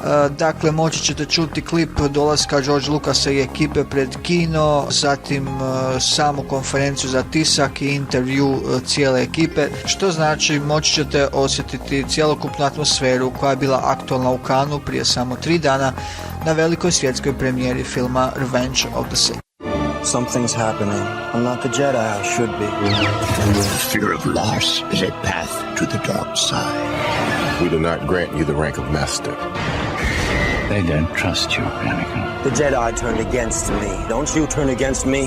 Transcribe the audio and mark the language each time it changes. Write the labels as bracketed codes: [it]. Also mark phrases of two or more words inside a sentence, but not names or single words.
[hr] Dakle, moći ćete čuti klip dolaska George Lucasa i ekipe pred kino, zatim samu konferenciju za tisak i intervju cijele ekipe, što znači moći ćete osjetiti cjelokupnu atmosferu koja je bila aktualna u Cannesu prije samo 3 dana na velikoj svjetskoj premijeri filma Revenge of the Sith. [en] Something's happening. I'm not the Jedi I should be. Fear of loss is a path to the dark side. We do not grant you the rank of master. They don't trust you, Anakin. The Jedi turned against me. Don't you turn against me?